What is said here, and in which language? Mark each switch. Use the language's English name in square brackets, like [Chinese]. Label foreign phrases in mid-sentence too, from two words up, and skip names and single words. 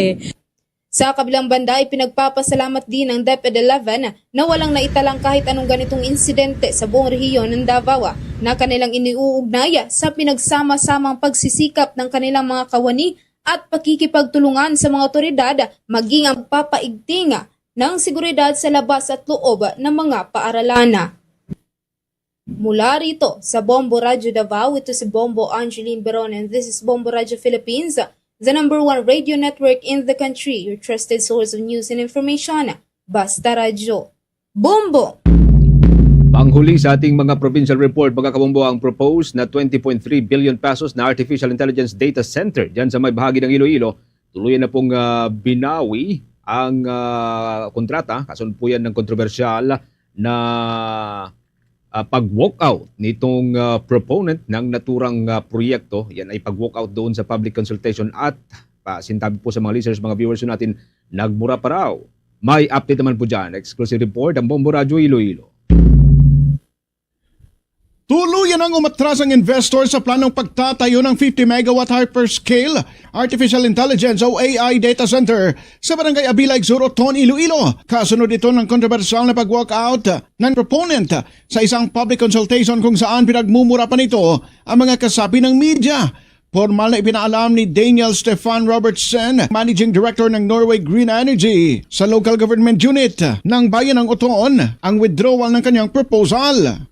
[Filipino] Sa kabilang banda ay pinagpapasalamat din ng DepEd 11 na walang naitalang kahit anong ganitong insidente sa buong rehiyon ng Davao na kanilang iniuugnay sa pinagsama-samang pagsisikap ng kanilang mga kawani at pakikipagtulungan sa mga otoridad maging ang papaigting ng seguridad sa labas at loob ng mga paaralan. Mula rito sa Bombo Radio Davao, ito si Bombo Angeline Beron [English] and this is Bombo Radio Philippines, the #1 radio network in the country, your trusted source of news and information. [Filipino] Basta Radio. Bombo! Panghuli sa ating mga [English] provincial report, [Filipino] mga kabombo, ang proposed na [English] 20.3 billion pesos [Filipino] na [English] Artificial Intelligence Data Center [Filipino] dyan sa may bahagi ng Iloilo, tuluyan na pong binawi ang kontrata, kasunod po yan ng kontrobersyal na pag-walkout nitong proponent ng naturang proyekto. Yan ay pag-walkout doon sa [English] public consultation [Filipino] at sintabi po sa mga listeners, mga viewers natin, nagmura pa raw. May update naman po dyan. [English] Exclusive report [Filipino] ang Bombo Radio Iloilo. Tuluyan ang umatras ang investor sa planong pagtatayo ng [English] 50 megawatt hyperscale Artificial Intelligence [Filipino] o [English] AI data center [Filipino] sa Barangay Abilay, Zoroton, Iloilo. Kasunod ito ng kontrobersyal na pag-walkout ng proponent sa isang [English] public consultation [Filipino] kung saan pinagmumura pa nito ang mga kasapi ng media. Formal na ipinaalam ni Daniel Stefan Robertson, [English] Managing Director [Filipino] ng Norway Green Energy sa [English] Local Government Unit [Filipino] ng Bayan ng Oton, ang withdrawal ng kanyang proposal.